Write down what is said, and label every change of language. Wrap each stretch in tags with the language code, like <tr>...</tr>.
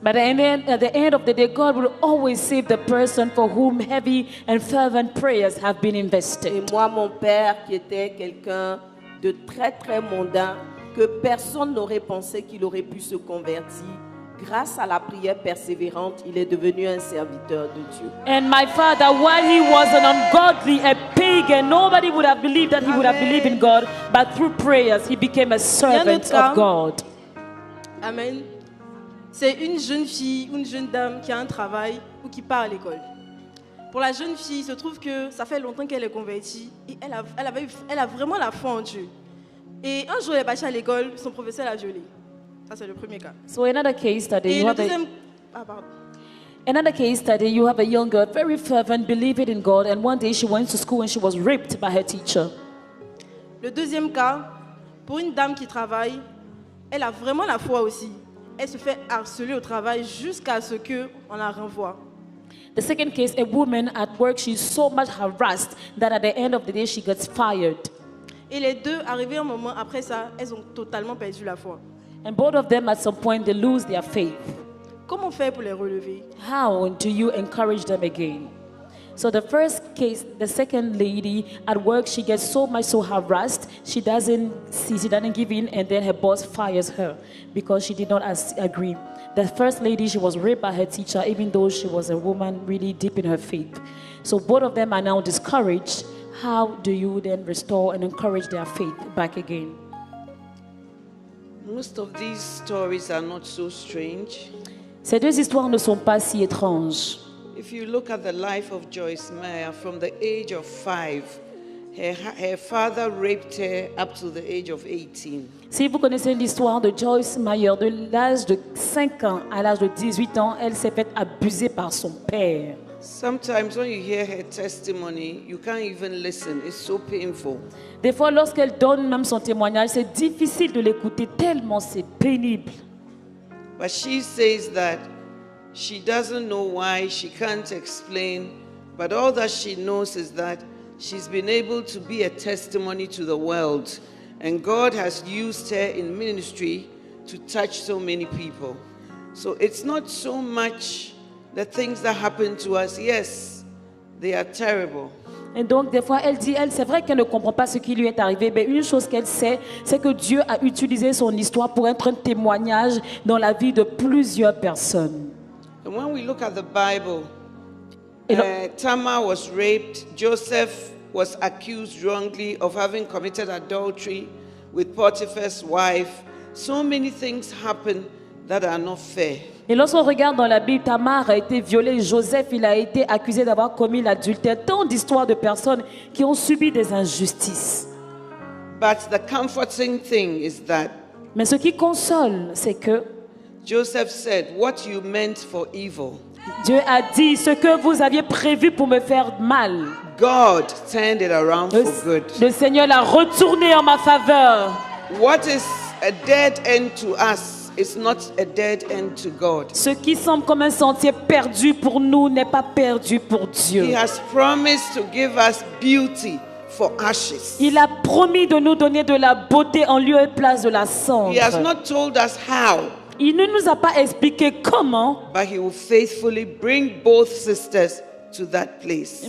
<en>But at the end of the day, God will always save the person for whom heavy and fervent prayers have been</en> <fr>Et</fr> <en>invested.</en> <fr>moi, mon père, qui était quelqu'un de très très mondain, que personne n'aurait pensé qu'il aurait pu se convertir, grâce à la prière persévérante, il est devenu un serviteur de Dieu.</fr> <en>And my father, while he was an ungodly, a pagan, nobody would have believed that he would have believed in God, but through prayers, he became a servant of God. Amen.</en> <fr>C'est une jeune fille ou une jeune dame qui a un travail ou qui part à l'école. Pour la jeune fille, il se trouve que ça fait longtemps qu'elle est convertie et elle a vraiment la foi en Dieu. Et un jour, elle est partie à l'école, son professeur l'a violée. Ça, c'est le premier cas.</fr> <en>So another case study,</en> <fr>Et</fr> <en>you</en> <fr>le</fr> <en>have</en> <fr>deuxième... Ah, pardon.</fr> <en>another case study, you have a young girl, very fervent, believing in God, and one day she went to school and she was raped by her teacher.</en> <fr>Le deuxième cas, pour une dame qui travaille, elle a vraiment la foi aussi. Elle se fait harceler au travail jusqu'à ce qu'on la renvoie.</fr> <en>The second case, a woman at work, she's so much harassed that at the end of the day she gets fired.</en> <fr>Et les deux, arrivés un moment après ça, elles ont totalement perdu la foi.</fr> <en>And both of them at some point they lose their faith.</en> <fr>Comment faire pour les relever?</fr> <en>How do you encourage them again? So the first case, the second lady at work, she gets so harassed, she doesn't give in, and then her boss fires her because she did not agree. The first lady, she was raped by her teacher, even though she was a woman really deep in her faith. So both of them are now discouraged. How do you then restore and encourage their faith back again? Most of these stories are not so strange.</en> <fr>Ces deux histoires ne sont pas si étranges.</fr> <en>If you look at the life of Joyce Meyer, from the age of 5, her father raped her up to the age of 18.</en> <fr>Si vous connaissez l'histoire de Joyce Meyer, de l'âge de 5 ans à l'âge de 18 ans, elle s'est faite abuser par son père.</fr> <en>Sometimes when you hear her testimony, you can't even listen. It's so painful.</en> <fr>Des fois, lorsqu'elle donne même son témoignage, c'est difficile de l'écouter tellement c'est pénible.</fr> <en>But she says that she doesn't know why, she can't explain, but all that she knows is that she's been able to be a testimony to the world, and God has used her in ministry to touch so many people. So it's not so much the things that happen to us, yes, they are terrible.</en> <fr>Et donc, des fois, elle dit, c'est vrai qu'elle ne comprend pas ce qui lui est arrivé, mais une chose qu'elle sait, c'est que Dieu a utilisé son histoire pour être un témoignage dans la vie de plusieurs personnes.</fr> <en>And when we look at the Bible, Tamar was raped. Joseph was accused wrongly of having committed adultery with Potiphar's wife. So many things happen that are not fair.</en> <fr>Et lorsqu'on regarde dans la Bible, Tamar a été violée, Joseph, il a été accusé d'avoir commis l'adultère. Tant d'histoires de personnes qui ont subi des injustices.</fr> <en>But the comforting thing is that</en> <fr>Mais ce qui console, c'est que</fr> <en>Joseph said, "What you meant for evil,</en> <fr>Dieu a dit, ce que vous aviez prévu pour me faire mal,</fr> <en>God turned it around for good."</en> <fr>Le Seigneur l'a retourné en ma faveur.</fr> <en>What is a dead end to us is not a dead end to God.</en> <fr>Ce qui semble comme un sentier perdu pour nous n'est pas perdu pour Dieu.</fr> <en>He has promised to give us beauty for ashes.</en> <fr>Il a promis de nous donner de la beauté en lieu et place de la cendre.</fr> <en>He has not told us how,</en> <fr>Il ne nous a pas expliqué comment,</fr> <en>but he will faithfully bring both sisters to that place.</en>